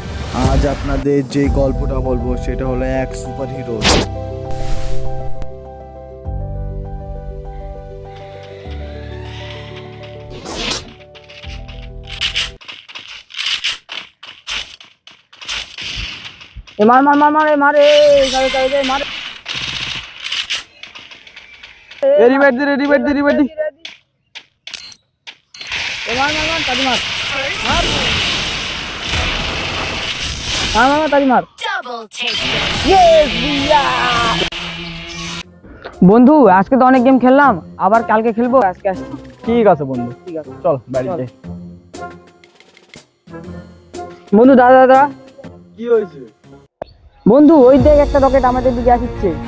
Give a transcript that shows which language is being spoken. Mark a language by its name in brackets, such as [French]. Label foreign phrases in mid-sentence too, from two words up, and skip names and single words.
[Bangla] আজ আপনাদের যে গল্পটা বলবো সেটা হলো এক সুপার হিরো। [Hindi] मार मार मार मारे मारे सारे सारे मारे रेडी दे रेडी दे मार मार मार ताली मार मार मार मार ताली मार यस भैया [Bangla] বন্ধু আজকে তো অনেক গেম খেললাম, আবার কালকে খেলবো। আজকে আসছি। ঠিক আছে বন্ধু, ঠিক আছে চল বাড়ি যাই। বন্ধু দাদা দাদা কি হয়েছে বন্ধু? ওই দেখ একটা রকেট আমাদের দিকে আসছে।